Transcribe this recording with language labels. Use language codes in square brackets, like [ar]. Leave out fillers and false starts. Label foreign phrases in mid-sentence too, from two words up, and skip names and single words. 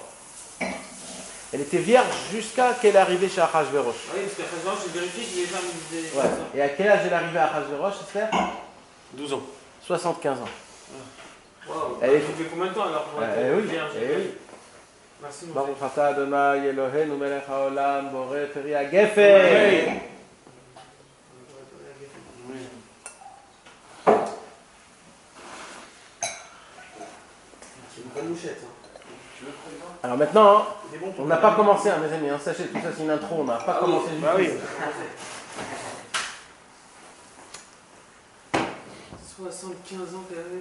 [fr] Elle était vierge jusqu'à qu'elle est arrivée chez Achashverosh. Oui, parce qu'Achashverosh, j'ai vérifié que les femmes disaient. Ouais. Et à quel âge elle est arrivée à Achashverosh, Esther? 12 ans. 75 ans. Waouh. Elle est- Ça fait combien de temps alors pour Eh être oui, vierge? eh oui. Merci, mon [he] Baruch [fr] frère. [he] אתה אדוני אלוהינו מלך העולם בורא פרי הגפן. [fr] C'est une bonne mouchette. Hein. Alors maintenant, hein, C'est bon on n'a pas commencé, hein, mes amis, hein, sachez, tout ça c'est une intro, on n'a pas commencé du Bah tout. oui. 75 ans qu'elle avait.